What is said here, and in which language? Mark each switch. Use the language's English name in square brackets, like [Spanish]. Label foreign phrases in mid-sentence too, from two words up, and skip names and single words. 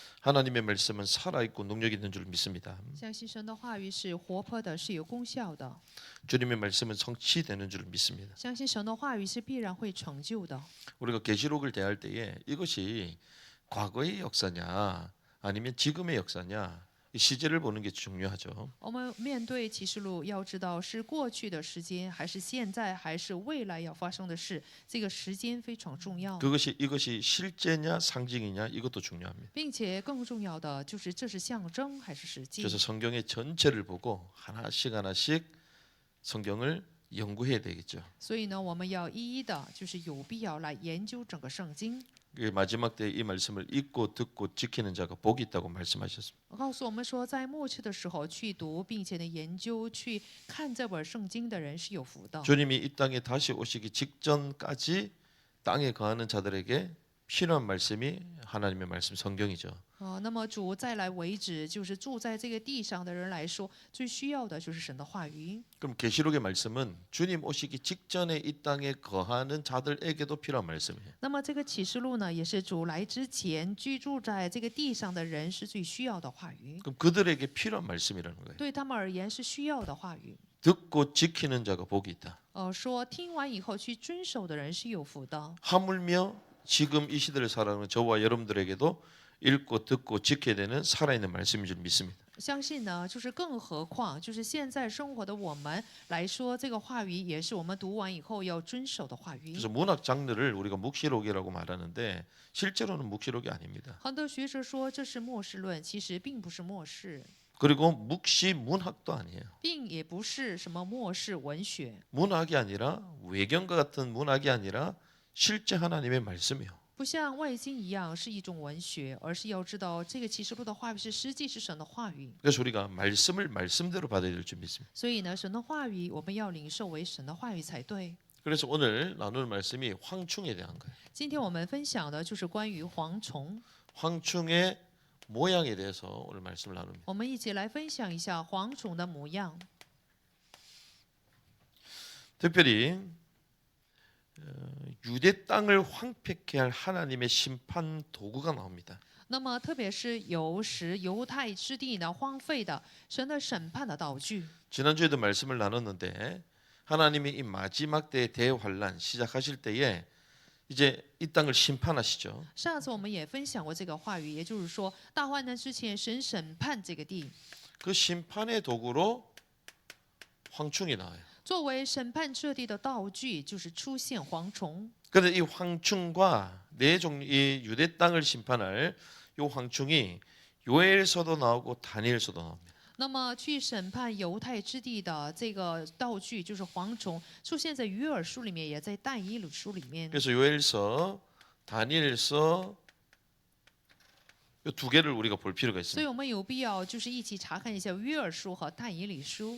[Korean] 하나님의 말씀은 살아있고 능력 있는 줄 믿습니다. [Chinese] 相信神的话语是活泼的，是有功效的。 [Korean] 주님의 말씀은 성취되는 줄 믿습니다. [Chinese] 相信神的话语是必然会成就的。 [Korean] 우리가 계시록을 대할 때에 이것이 과거의 역사냐 아니면 지금의 역사냐 이 시제를 보는 게 중요하죠. [Chinese] 我们面对启示录，要知道是过去的时间，还是现在，还是未来要发生的事，这个时间非常重要。 [Korean] 이것이 실제냐 상징이냐 이것도 중요합니다. [Chinese] 并且更重要的就是这是象征还是实际。 [Korean] 그래서 성경의 전체를 보고 하나씩 성경을 연구해야 되겠죠. [Chinese] 所以呢，我们要一一的，就是有必要来研究整个圣经。 [Korean] 마지막 때 이 말씀을 읽고 듣고 지키는 자가 복이 있다고 말씀하셨습니다. [Chinese] 告诉我们说，在末世的时候去读，并且呢研究、去看这本圣经的人是有福的。 [Korean] 주님이 이 땅에 다시 오시기 직전까지 땅에 거하는 자들에게 필요한 말씀이 하나님의 말씀 성경이죠. [Chinese] 那么主再来为止，就是住在这个地上的人来说，最需要的就是神的话语。 [Korean] 그럼 계시록의 말씀은 주님 오시기 직전에 이 땅에 거하는 자들에게도 필요한 말씀이에요. [Chinese] 那么这个启示录呢，也是主来之前居住在这个地上的人是最需要的话语， [Korean] 그럼 그들에게 필요한 말씀이라는 거예요. [Chinese] 对他们而言是需要的话语。 [Korean] 듣고 지키는 자가 복이 있다. [Chinese] 说听完以后去遵守的人是有福的。 [Korean] 하물며 지금 이 시대를 살아가는 저와 여러분들에게도 읽고 듣고 지켜야 되는 살아있는 말씀인 줄 믿습니다. [Chinese] 相信呢，就是更何况，就是现在生活的我们来说，这个话语也是我们读完以后要遵守的话语。 [Korean] 그래서 문학 장르를 우리가 묵시록이라고 말하는데 실제로는 묵시록이 아닙니다. [Chinese] 很多学者说这是末世论，其实并不是末世， [Korean] 그리고 묵시 문학도 아니에요. [Chinese] 并也不是什么末世文学， [Korean] 문학이 아니라 외경과 같은 문학이 아니라 실제 하나님의 말씀이요. [Chinese] 不像外经一样是一种文学，而是要知道这个启示录的话语是实际是神的话语。 [Korean] 그래서 우리가 말씀을 말씀대로 받아야 될 줄 믿습니다. [Chinese] 所以呢，神的话语我们要领受为神的话语才对。 [Korean] 그래서 오늘 나눌 말씀이 황충에 대한 거예요. [Chinese] 今天我们分享的就是关于蝗虫， [Korean] 황충의 모양에 대해서 오늘 말씀을 나눕니다. [Chinese] 我们一起来分享一下蝗虫的模样。 [Korean] 특별히 유대 땅을 황폐케 할 하나님의 심판 도구가 나옵니다. [Chinese] 那么，特别是有使犹太之地呢荒废的神的审判的道具。 [Korean] 지난주에도 말씀을 나눴는데 하나님이 이 마지막 때의 대환란 시작하실 때에 이제 이 땅을 심판하시죠. [Chinese] 上次我们也分享过这个话语，也就是说，大患难之前，神审判这个地， [Korean] 그 심판의 도구로 황충이 나와요. [Chinese] 作为审判这地的道具，就是出现蝗虫。 [Korean] 그런데 이 황충과 이 유대 땅을 심판할 이 황충이 요엘서도 나오고 다니엘서도 나옵니다. [Chinese] 那么，去审判犹太之地的这个道具，就是蝗虫，出现在约珥书里面，也在但以理书里面。 [Korean] 그래서 요엘서, 다니엘서 이 두 개를 우리가 볼 필요가 [Chinese] 所以 [Korean] 있습니다. [Chinese] 我们有必要就是一起查看一下约珥书和但以理书。